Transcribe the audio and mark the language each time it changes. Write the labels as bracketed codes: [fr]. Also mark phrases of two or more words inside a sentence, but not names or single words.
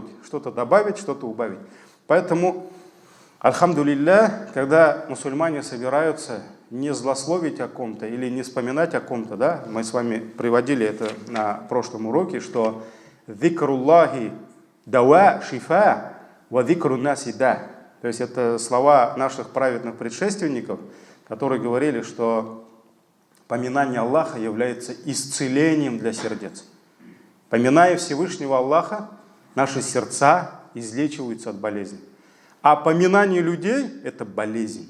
[ru] Что-то добавить, что-то убавить. Поэтому, альхамдулилля, когда мусульмане собираются не злословить о ком-то или не вспоминать о ком-то, да, мы с вами приводили это на прошлом уроке, что [ar] «ذكر الله دواء شفاء وذكر الناس داء». [ru] То есть это слова наших праведных предшественников, которые говорили, что поминание Аллаха является исцелением для сердец. Поминая Всевышнего Аллаха, наши сердца излечиваются от болезни. А поминание людей – это болезнь.